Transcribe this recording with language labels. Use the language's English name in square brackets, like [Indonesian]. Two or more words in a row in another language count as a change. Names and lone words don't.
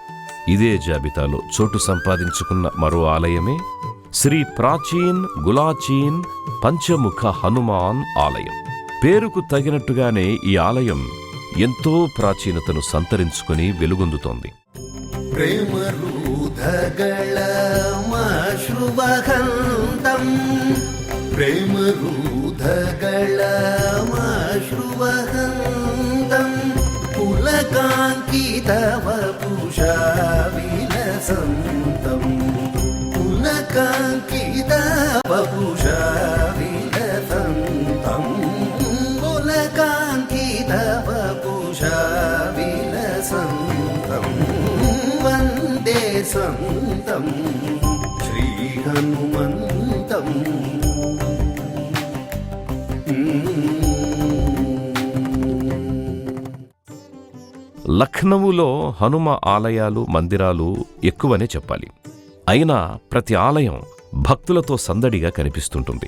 [Telugu] ఇదే జాబితాలో చోటు సంపాదించుకున్న మరో ఆలయమే శ్రీ ప్రాచీన్ గులాచీన్ పంచముఖ హనుమాన్ ఆలయం. పేరుకు తగినట్టుగానే ఈ ఆలయం ఎంతో ప్రాచీనతను సంతరించుకుని వెలుగొందుతోంది. [Sanskrit] प्रेमरूधगळमाश्रुवहन्तं प्रेमरूधगळमाश्रुवहन्तं पुलकाङ्कितवपुषा विलसन्तं पुलकाङ्कितवपुषा विलसन्तं पुलकाङ्कितवपुषा विलसन्तं वन्दे सन्तं श्रीहनुमन्तम् [Telugu] లఖ్నవులో హనుమ ఆలయాలు మందిరాలు ఎక్కువనే చెప్పాలి. అయినా ప్రతి ఆలయం భక్తులతో సందడిగా కనిపిస్తుంటుంది.